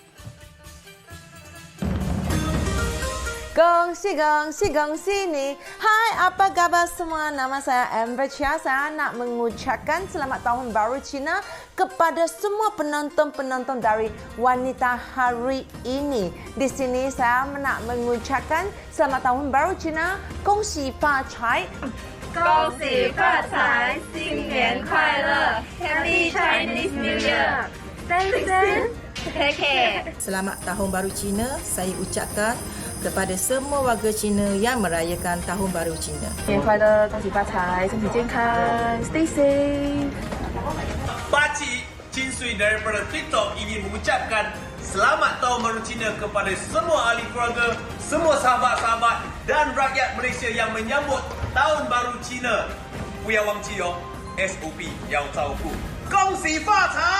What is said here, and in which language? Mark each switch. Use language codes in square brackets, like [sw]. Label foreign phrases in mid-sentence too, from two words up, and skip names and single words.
[ms] Gongsi, gongsi, gongsi ni. Hai, apa khabar semua? Nama saya Amber Chia. Saya nak mengucapkan selamat Tahun Baru Cina kepada semua penonton-penonton dari wanita hari ini. Di sini saya nak mengucapkan selamat Tahun Baru Cina. [zh] 恭喜发财. 恭喜发财，新年快乐 ， [en] Happy Chinese New Year！Take care。 [ms] Selamat Tahun Baru Cina saya ucapkan kepada semua warga Cina yang merayakan Tahun Baru Cina. [zh] 新年快乐，恭喜发财，身体健康 ， [en] Stay safe。 [ms] Pakcik Chin Sui daripada TikTok ingin mengucapkan Selamat Tahun Baru Cina kepada semua ahli keluarga, semua sahabat-sahabat dan rakyat Malaysia yang menyambut Tahun Baru Cina. [zh] 不要忘记哦 SOP 要照顾。恭喜发财！